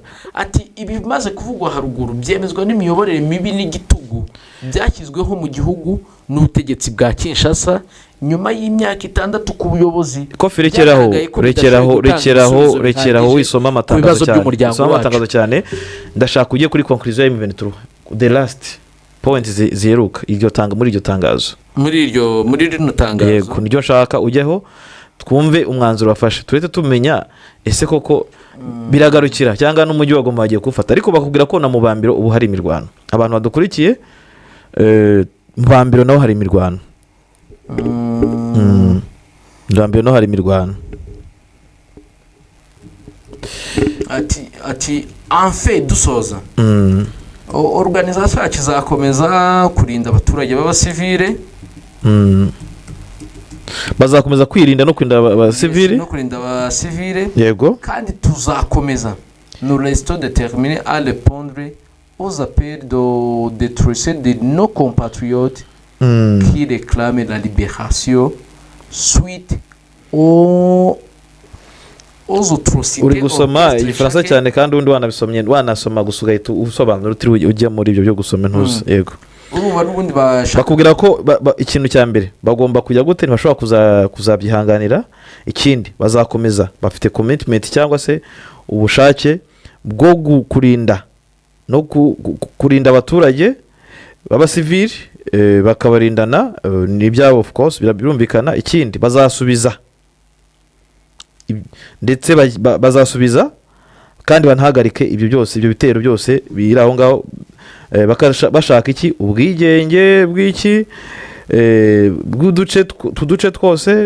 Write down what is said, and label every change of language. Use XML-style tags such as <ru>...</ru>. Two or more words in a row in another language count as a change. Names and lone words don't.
<rw>ati ibimaze kuvugwa haruguru byemezwa n'imiyoborere mibi n'igitugu byashyizweho mu gihugu n'ubutegetsi bwa Kinshasa nyuma y'imyaka 6 ku buyobozi. kofi rekeraho wisoma amatangazo cyane. ndashaka ujye kuri conclusion ya M23,</rw> <en>the last point</en> <rw>ziheruka iryo tanga muri iryo tangazo, muri rino tangazo. yego, niryo nshaka ujyeho twumve umwanzuro wafashe, turete tumenya ese koko biragarukira cyangwa n'umujyi wa Goma bagiye kufata. ariko bakubwira ko na Mubambiro ubu hari imirwano. abantu badukurikiye, Mubambiro naho hari imirwano. Mubambiro naho hari imirwano. ati anfe dusoza organization yacu izakomeza kurinda abaturage b'abasivile, bazakomeza kwirinda no kurinda abasivile. yego, kandi tuzakomeza</rw> <fr>nous restons déterminés à répondre aux appels de détresse de nos compatriotes qui réclament la libération suite aux atrocités.</fr> <rw>uri gusoma igifaransa cyane kandi undi wanabisomye, wanasoma gusa ugahita usobanura utiri ujya muri ibyo byo gusoma ntuzi. yego, urumva n'ubundi bakubwira ko ikintu cya mbere bagomba kujya gute, ntibashobora kuzabyihanganira. ikindi bazakomeza, bafite commitment cyangwa se ubushake bwo kurinda no kurinda abaturage b'abasivili, bakabarindana n'ibyabo,</rw> <en>of course</en> <rw>birumvikana. ikindi bazasubiza, ndetse bazasubiza kandi banahagarike ibyo byose, ibyo bitero byose biri aho ngaho. bashaka iki? ubwigenge bw'iki bw'uduce twose.</rw>